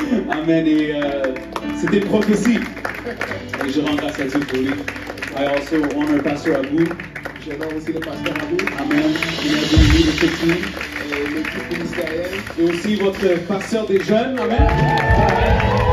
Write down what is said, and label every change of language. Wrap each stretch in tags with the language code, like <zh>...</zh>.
<fr>Amen. Et c'était une prophétie. Et je rends grâce à Dieu pour lui.</fr> <en>I also honor Pastor Abou.</en> <fr>J'honore aussi le pasteur Abou. Amen. Il a donné</fr> <en>leadership team.</en> <fr>Et l'équipe ministérielle. Et aussi votre pasteur des jeunes. Amen.</fr>